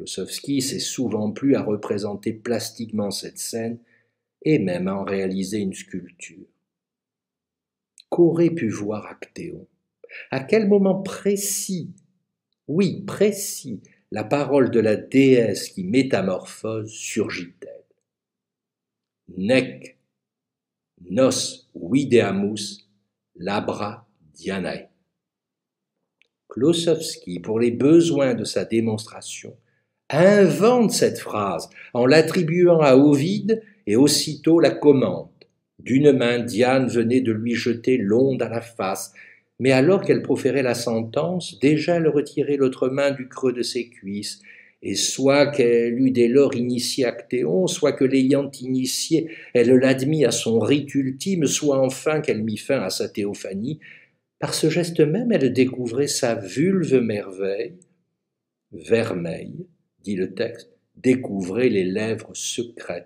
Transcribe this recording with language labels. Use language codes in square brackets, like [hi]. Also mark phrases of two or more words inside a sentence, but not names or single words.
[fr] Klossowski s'est souvent plu à représenter plastiquement cette scène et même à en réaliser une sculpture. Qu'aurait pu voir Actéon? À quel moment précis, oui, précis, la parole de la déesse qui métamorphose surgit-elle? [la] Nec nos videamus labra Dianae. [fr] Klossowski, pour les besoins de sa démonstration, invente cette phrase en l'attribuant à Ovide et aussitôt la commande. D'une main, Diane venait de lui jeter l'onde à la face, mais alors qu'elle proférait la sentence, déjà elle retirait l'autre main du creux de ses cuisses, et soit qu'elle eût dès lors initié Actéon, soit que l'ayant initié, elle l'admit à son rite ultime, soit enfin qu'elle mit fin à sa théophanie, par ce geste même, elle découvrait sa vulve merveille, vermeille, dit le texte, découvrait les lèvres secrètes.